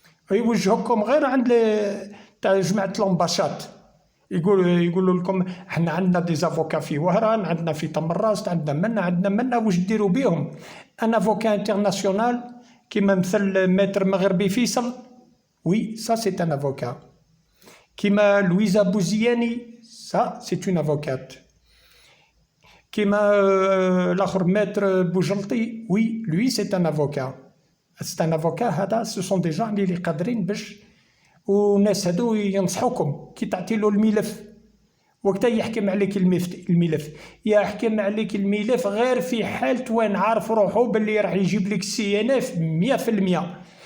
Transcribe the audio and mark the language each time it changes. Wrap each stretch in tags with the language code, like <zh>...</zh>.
<ar>يوجهكم غير عند تاع جماعه لومباشات، يقولوا لكم احنا عندنا دي زافوكا في وهران، عندنا في تمراست، عندنا منا واش ديروا بهم؟ ان افوكا انترناسيونال كيما مثل متر مغربي فيصل،</ar> <fr>oui ça c'est un avocat.</fr> <ar>كيما</ar> <fr>لويزا بوزياني ça c'est une avocate.</fr> <ar>كيما الاخر</ar> <fr>متر بوجلطي oui lui c'est un avocat. c'est un avocat.</fr> <ar>هذا</ar> <fr>ce sont des gens</fr> <ar>اللي قادرين باش والناس هادو ينصحوكم كي تعطي له الملف وقتها يحكم عليك الملف يحكم عليك الملف غير في حالة وين عارف روحو باللي راح يجيب لك السي ان اف 100%.</ar>